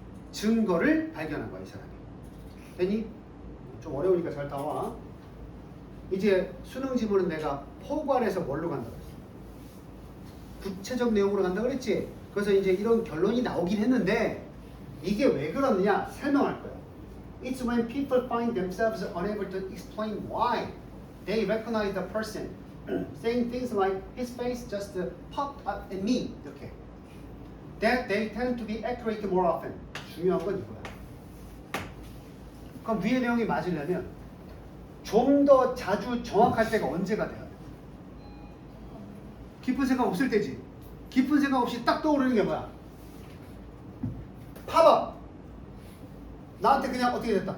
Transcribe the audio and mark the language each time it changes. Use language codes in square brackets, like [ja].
[ko] 증거를 발견한 거야, 이 사람이. 됐니? 좀 어려우니까 잘 따와. 이제 수능 지문은 내가 포괄해서 뭘로 간다 그랬어? 구체적 내용으로 간다 그랬지? 그래서 이제 이런 결론이 나오긴 했는데 이게 왜 그러느냐 설명할 거야. [en] It's when people find themselves unable to explain why they recognize the person saying things like his face just popped up at me [ko] 이렇게 [en] that they tend to be accurate more often. [ko] 중요한 건 이거야. 그럼 위의 내용이 맞으려면 좀 더 자주 정확할 때가 언제가 돼야 돼? 깊은 생각 없을 때지. 깊은 생각 없이 딱 떠오르는 게 뭐야? 팝업! 나한테 그냥 어떻게 됐다?